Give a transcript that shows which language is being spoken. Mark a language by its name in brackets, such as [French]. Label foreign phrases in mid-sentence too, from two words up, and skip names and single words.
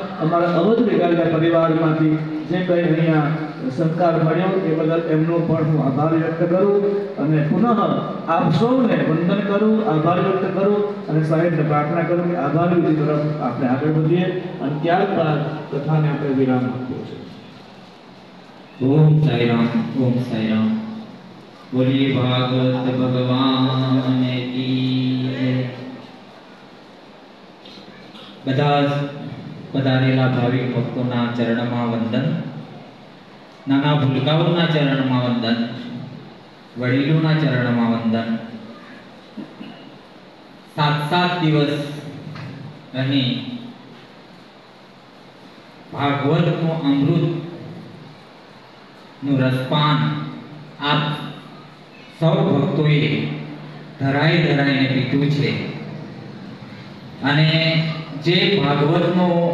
[Gujarati] અમારા અવધ રેગાલિયા પરિવારમાંથી જે કંઈ અહીંયા સહકાર મળ્યો એ બદલ એમનો પણ હું આભાર વ્યક્ત કરું અને પુનઃ આપ સૌને વંદન કરું, આભાર વ્યક્ત કરું અને સાહેબને પ્રાર્થના કરું કે આભાર વિધિ તરફ આપણે આગળ વધીએ અને ત્યારબાદ કથાને આપણે વિરામ આપ્યો છે. [Hindi] ओम साई राम, ओम साई राम। बोलिए भागवत भगवान की जय। [Gujarati] બધા પધારેલા ભાવિક ભક્તોના ચરણમાં વંદન, નાના ભૂલકાઓના ચરણમાં વંદન, વડીલોના ચરણમાં વંદન। 7 દિવસ અહીં ભાગવતનું અમૃત નું રસપાન આપ સૌ ભક્તોએ ધરાઈને પીધું છે અને જે ભાગવતનો